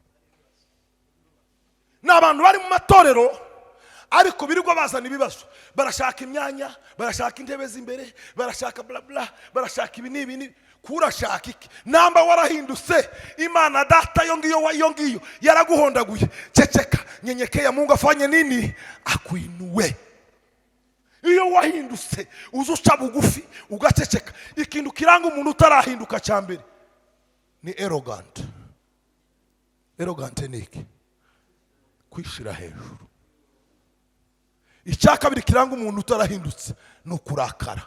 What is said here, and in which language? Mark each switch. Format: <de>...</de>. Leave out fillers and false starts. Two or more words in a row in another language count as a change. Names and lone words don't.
<rw>N'abantu bari mu matorero ariko birirwa bazana ibibazo, barashaka imyanya, barashaka intebe z'imbere, barashaka bla bla, barashaka ibi nibi. Kurashaka iki? Namba warahindutse Imana data yongiyo yaraguhondaguye. Ceceka,</rw> <sw>nyenyekea, Mungu afanye nini? Akuinue.</sw> <rw>Iyo wahindutse uzuca bugufi ugaceceka, ikintu kiranga umuntu utarahinduka cyambere ni arrogant. Arrogant niki? Kwishira hejuru. Icyakabiri kiranga umuntu utarahindutse no kurakara.</rw>